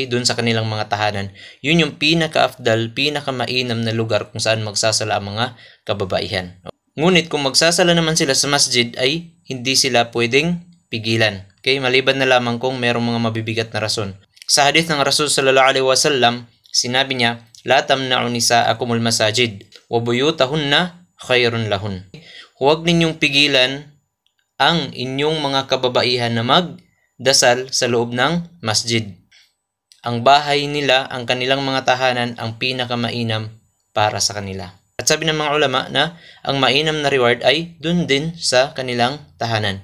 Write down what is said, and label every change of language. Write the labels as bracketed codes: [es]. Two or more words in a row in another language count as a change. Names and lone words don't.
[tl] Dun sa kanilang mga tahanan. Yun yung pinaka-afdal, pinaka-mainam na lugar kung saan magsasala ang mga kababaihan. Ngunit kung magsasala naman sila sa masjid ay hindi sila pwedeng pigilan. Okay, maliban na lamang kung merong mga mabibigat na rason. Sa hadith ng Rasul [ar] صلى الله عليه وسلم, [tl] sinabi niya, [ar] "لا تمنعوا نساءكم المساجد وبيوتهن خير لهن." [tl] Huwag ninyong pigilan ang inyong mga kababaihan na magdasal sa loob ng masjid. Ang bahay nila, ang kanilang mga tahanan, ang pinakamainam para sa kanila. At sabi ng mga ulama na ang mainam na reward ay dun din sa kanilang tahanan.